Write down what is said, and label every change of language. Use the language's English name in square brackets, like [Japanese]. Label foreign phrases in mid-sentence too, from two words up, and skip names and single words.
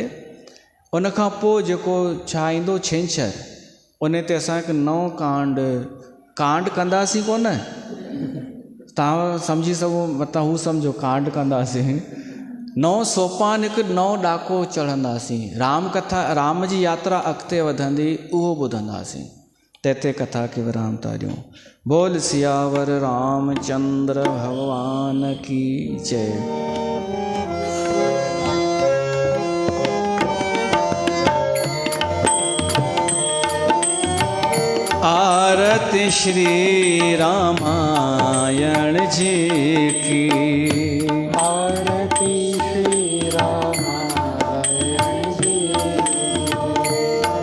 [Sindhi] उन खां पोइ जेको छा ईंदो छंछरु, उन ते असां हिकु नओं कांड कंदासीं कोन, तव्हां सम्झी सघो, मतिलबु हू सम्झो कांड कंदासीं। नओं सोपान, हिकु नओं ॾाको चढ़ंदासीं। राम कथा, राम जी यात्रा अॻिते वधंदी, उहो ॿुधंदासीं। तैते कथा खे विराम था ॾियूं। [Hindi] बोल सियावर रामचंद्र भगवान की जय। आरती श्री रामायण जी की, आरती श्री रामायण जी की।